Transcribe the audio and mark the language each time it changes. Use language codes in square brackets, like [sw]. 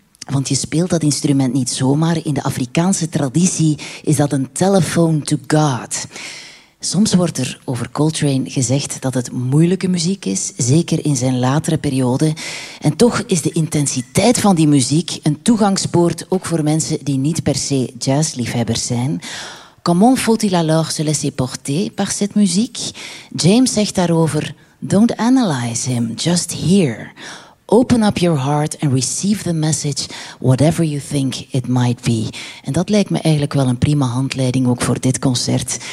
[nl] Want je speelt dat instrument niet zomaar. In de Afrikaanse traditie is dat een telephone to God. Soms wordt er over Coltrane gezegd dat het moeilijke muziek is, zeker in zijn latere periode. En toch is de intensiteit van die muziek een toegangspoort ook voor mensen die niet per se jazzliefhebbers zijn. [fr] Comment faut-il alors se laisser porter par cette musique? [nl] James zegt daarover, don't analyze him, just hear. [en] Open up your heart and receive the message, whatever you think it might be. [nl] En dat lijkt me eigenlijk wel een prima handleiding ook voor dit concert.